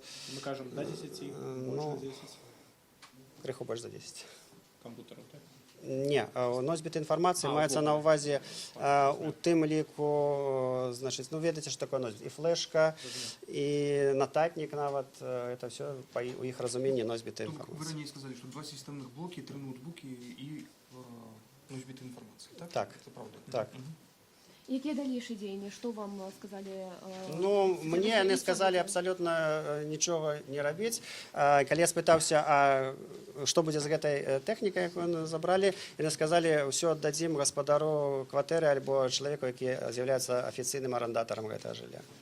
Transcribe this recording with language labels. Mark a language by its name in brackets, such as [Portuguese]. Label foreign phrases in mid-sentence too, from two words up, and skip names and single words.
[Belarusian] Мы кажам, да 10? Больш за 10? Крыху больш за 10. Кампутараў, так? Не, носьбіты інфармацыі маецца на ўвазе у тым ліку, значыць, ведаеце, што такое носьбіт. І флешка, і нататнік нават, [Russian] это все [Belarusian] у іх разуменні носьбіты інфармацыі. [Russian] Вы ранее сказали, что 2 системных блоки, 3 ноутбуки и носьбиты информации, так? [Belarusian] Так. [Russian] Это правда? [Belarusian] Так. Якія далейшыя дзеянні? Што вам сказалі? Мне яны сказалі абсалютна нічога не рабіць. Калі я спытаўся, што будзе з гэтай тэхнікай, якую забралі, яны сказалі, ўсё аддадзім гаспадару кватэры альбо чалавеку, які з'яўляецца афіцыйным арандатарам гэтага жылля.